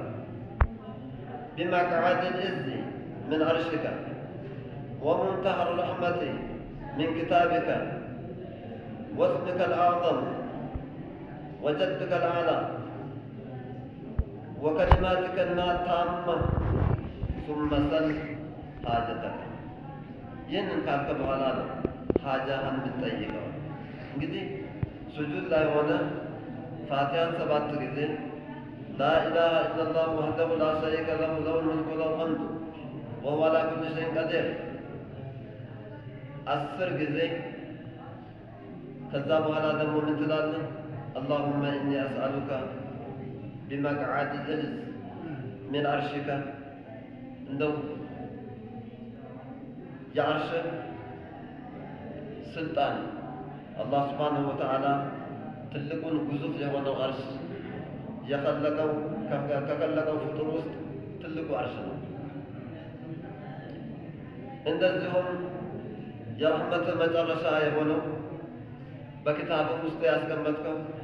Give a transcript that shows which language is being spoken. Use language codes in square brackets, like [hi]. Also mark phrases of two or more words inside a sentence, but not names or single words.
[ar] بمقعد العز من عرشك ومنتهى الرحمة من كتابك واسمك الأعظم وجدك الأعلى وكلماتك التامة ثم سل حاجتك [am] ይህንን ካልከ በኋላ ነው ሀጃህን የምትጠይቀው። እንግዲህ ሱጁድ ላይ ሆነ ፋቲሃን 7 ጊዜ [ar] لا إله إلا الله وحده لا شريك له له الملك وله الحمد وهو على كل شيء قدير [am] 10 ጊዜ ከዛ በኋላ ደግሞ ምን ትላለህ? [ar] اللهم إني أسألك بمقعد العز من عرشك እንደው [am] የዓርሽ ስልጣን አላህ [ar] سبحانه وتعالى [am] ትልቁን ግዙፍ የሆነው ዓርሽ የኸለቀው ከኸለቀው ፍጡር ውስጥ ትልቁ ዓርሽ ነው። እንደዚሁም የረሕመት መጨረሻ የሆነው በኪታብህ ውስጥ ያስቀመጥከው